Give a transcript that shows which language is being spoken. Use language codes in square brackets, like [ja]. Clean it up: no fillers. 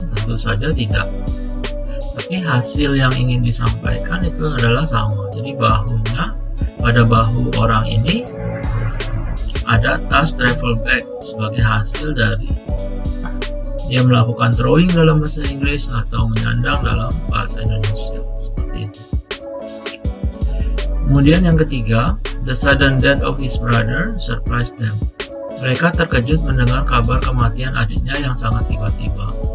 [id] Tentu saja tidak. Tapi hasil yang ingin disampaikan itu adalah sama. Jadi bahunya, pada bahu orang ini ada tas travel bag sebagai hasil dari dia melakukan throwing dalam bahasa Inggris atau menyandang dalam bahasa Indonesia, seperti itu. Kemudian yang ketiga, [en] the sudden death of his brother surprised them. [id] Mereka terkejut mendengar kabar kematian adiknya yang sangat tiba-tiba.